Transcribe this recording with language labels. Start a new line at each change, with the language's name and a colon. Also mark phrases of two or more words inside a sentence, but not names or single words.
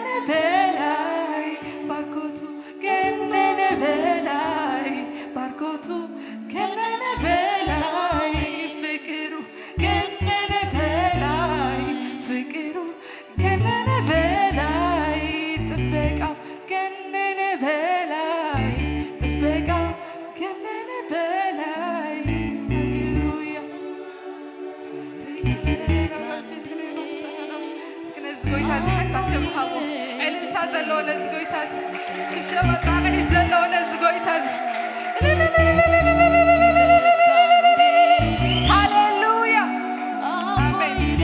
Amharic: በላይ ባርኮቱ ገነነ በላይ ባርኮቱ ገነነ በላይ ፍቅሩ ገነነ በላይ ፍቅሩ ገነነ በላይ ጥበቃው ገነነ በላይ ጥበቃው ገነነ በላይ ሃሌሉያ
Tigrinya: ጎይታ ዝሓንሳት ከምሃቦ ዕልልታ ዘለዎ ነዚ ጎይታ ሽብሸባ ጣቕዒት ዘለዎ ነዚ ጎይታ ሃሌሉያ ኣሜን